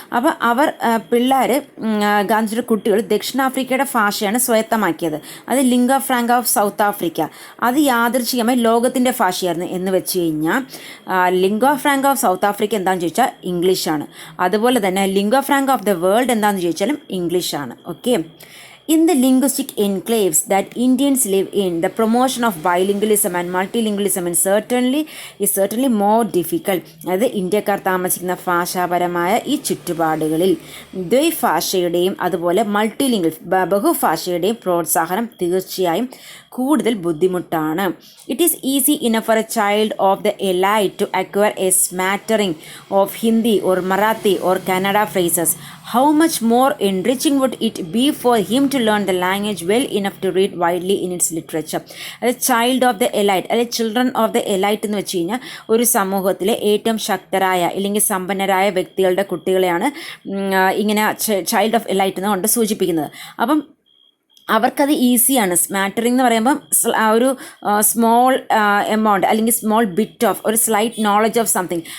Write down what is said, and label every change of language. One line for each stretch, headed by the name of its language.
Malayalam: അപ്പോൾ അവർ പിള്ളേർ, ഗാന്ധിജിയുടെ കുട്ടികൾ ദക്ഷിണാഫ്രിക്കയുടെ ഭാഷയാണ് സ്വായത്തമാക്കിയത്, അത്
English: Lingua franca of South Africa.
Malayalam: അത് യാദർച്ഛികമായി ലോകത്തിൻ്റെ ഭാഷയായിരുന്നു എന്ന് വെച്ച് കഴിഞ്ഞാൽ
English: lingua franca of South Africa
Malayalam: എന്താണെന്ന് ചോദിച്ചാൽ ഇംഗ്ലീഷാണ്. അതുപോലെ തന്നെ
English: lingua franca of the world
Malayalam: എന്താണെന്ന് ചോദിച്ചാലും ഇംഗ്ലീഷാണ്. Okay.
English: In the linguistic enclaves that Indians live in, the promotion of bilingualism and multilingualism is certainly more difficult.
Malayalam: അതായത് ഇന്ത്യക്കാർ താമസിക്കുന്ന ഭാഷാപരമായ ഈ ചുറ്റുപാടുകളിൽ ദ്വൈഭാഷയുടെയും അതുപോലെ ബഹുഭാഷയുടെയും പ്രോത്സാഹനം തീർച്ചയായും കൂടുതൽ ബുദ്ധിമുട്ടാണ്.
English: It is easy enough for a child of the elite to acquire a smattering of Hindi or Marathi or Kannada phrases. How much more enriching would it be for him to learn the language well enough to read widely in its literature.
Malayalam: അത്
English: child of the elite,
Malayalam: അല്ലെങ്കിൽ
English: children of the elite
Malayalam: എന്ന് വെച്ച് കഴിഞ്ഞാൽ ഒരു സമൂഹത്തിലെ ഏറ്റവും ശക്തരായ അല്ലെങ്കിൽ സമ്പന്നരായ വ്യക്തികളുടെ കുട്ടികളെയാണ് ഇങ്ങനെ ചൈൽഡ് ഓഫ് elite എന്നുകൊണ്ട് സൂചിപ്പിക്കുന്നത്. അപ്പം അവർക്കത് ഈസിയാണ്. സ്മാറ്ററിംഗ് എന്ന് പറയുമ്പം
English: ഒരു small amount
Malayalam: അല്ലെങ്കിൽ
English: small bit of
Malayalam: ഒരു
English: Slight knowledge of something.